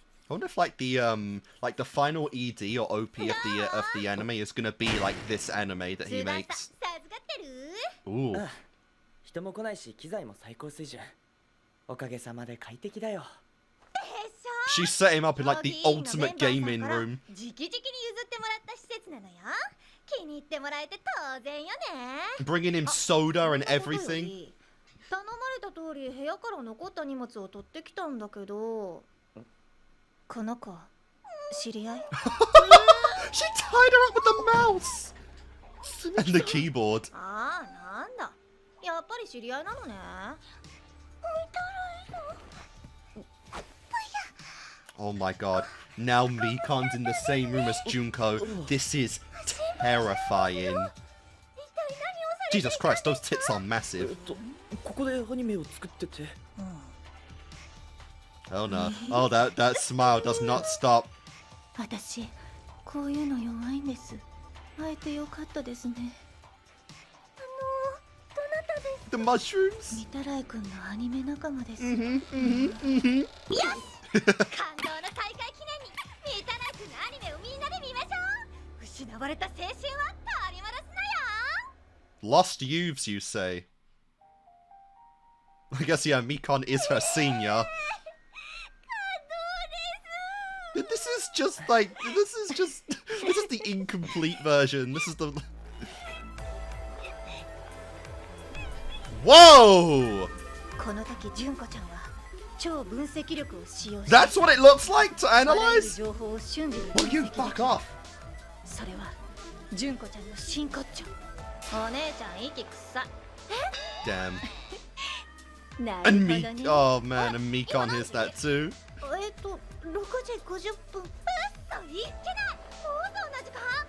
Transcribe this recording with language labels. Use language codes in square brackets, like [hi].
[en] I wonder if like the final ED or OP of the anime is gonna be like this anime that he makes. Ooh. [ja] 人も来ないし機材も最高水準。おかげさまで快適だよ。 [en] She set him up in like the ultimate gaming room. [ja] 直々に譲ってもらった施設なのよ。気に入ってもらえて当然よね。 [en] Bringing him soda and everything. [ja] 頼まれた通り部屋から残った荷物を取ってきたんだけど。この子、知り合い [en] She tied her up with the mouse! And the keyboard. [ja] ああ、なんだ。やっぱり知り合いなのね。 [en] Oh my god. Now Mikan's in the same room as Junko. This is terrifying. Jesus Christ, those tits are massive. [ja] ここでアニメを作ってて。 [en] Oh no. Oh, that smile does not stop. [ja] 私こういうの弱いんです。会えてよかったですね。どなたですか？ [en] The mushrooms. [ja] 御手洗君のアニメ仲間です。よし、感動の再会記念に御手洗君のアニメをみんなで見ましょう。失われた青春は取り戻すのよ。 [en] Lost youths, you say? I guess, yeah, Mikon is her senior. This is just like, this is the incomplete version. This is the... Whoa! [ja] この時純子ちゃんは超分析力を使用し [en] That's what it looks like to [ja] あらゆる [en] analyze? [ja] 情報を瞬時に [en] Will you fuck off? [ja] それは純子ちゃんの真骨頂。お姉ちゃん息臭。 [en] Damn. [ja] な [en] And [ja] る [en] me, [ja] ほどね。 [en] oh man, and Mikon hears that too. [ja] 6時50分。うっそ、いっけない。もうそんな時間？